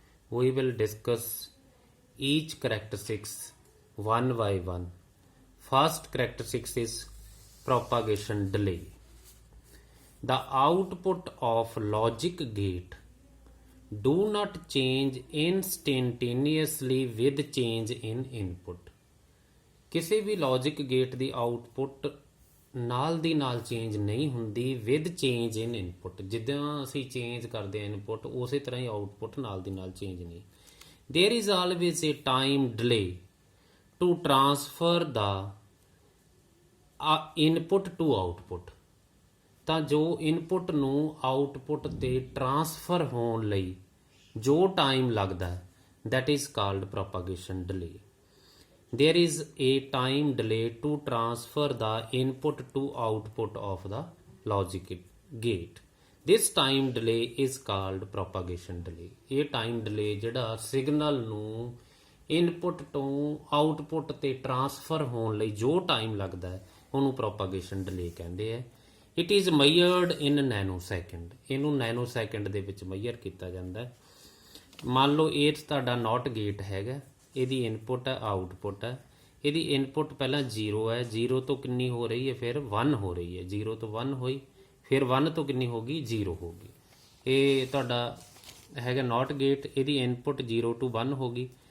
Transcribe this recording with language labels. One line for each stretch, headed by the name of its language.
English: We will discuss each characteristics one by one. First characteristics is propagation delay. The output of logic gate do not change instantaneously with change in input.
Punjabi: ਕਿਸੇ ਵੀ logic gate ਦੀ output ਨਾਲ ਦੀ ਨਾਲ change ਨਹੀਂ ਹੁੰਦੀ
English: With change in input.
Punjabi: ਜਿੱਦਾਂ ਅਸੀਂ change ਕਰਦੇ ਹਾਂ input ਉਸੇ ਤਰ੍ਹਾਂ ਹੀ ਆਊਟਪੁੱਟ ਨਾਲ ਦੀ ਨਾਲ ਚੇਂਜ ਨਹੀਂ।
English: There is always a time delay to transfer the input to output.
Punjabi: ਤਾਂ ਜੋ ਇਨਪੁੱਟ ਨੂੰ ਆਊਟਪੁੱਟ ਤੇ ਟਰਾਂਸਫਰ ਹੋਣ ਲਈ ਜੋ ਟਾਈਮ ਲੱਗਦਾ
English: That is called propagation delay. There is a time delay to transfer the input to output of the logic gate. This time delay is called propagation delay.
Punjabi: ਇਹ time delay ਜਿਹੜਾ signal ਨੂੰ input ਤੋਂ output ਤੇ transfer ਹੋਣ ਲਈ ਜੋ time ਲੱਗਦਾ ਹੈ ਉਹਨੂੰ propagation delay ਕਹਿੰਦੇ ਆ।
English: It is measured in nanosecond.
Punjabi: ਇਹਨੂੰ ਨੈਨੋਸੈਕਿੰਡ ਦੇ ਵਿੱਚ ਮੇਜਰ ਕੀਤਾ ਜਾਂਦਾ ਹੈ। ਮੰਨ ਲਓ ਇਹ ਤੁਹਾਡਾ ਨੋਟ ਗੇਟ ਹੈਗਾ, ਇਹਦੀ ਇਨਪੁੱਟ ਹੈ ਆਊਟਪੁੱਟ ਹੈ। ਇਹਦੀ ਇਨਪੁੱਟ ਪਹਿਲਾਂ 0 ਹੈ, 0 ਤੋਂ ਕਿੰਨੀ ਹੋ ਰਹੀ ਹੈ ਫਿਰ 1 ਹੋ ਰਹੀ ਹੈ, 0 ਤੋਂ 1 ਹੋਈ ਫਿਰ 1 ਤੋਂ ਕਿੰਨੀ ਹੋ ਗਈ 0 ਹੋ ਗਈ। ਇਹ ਤੁਹਾਡਾ ਹੈਗਾ ਨੋਟ ਗੇਟ, ਇਹਦੀ ਇਨਪੁੱਟ 0 ਤੋਂ 1 ਹੋ ਗਈ।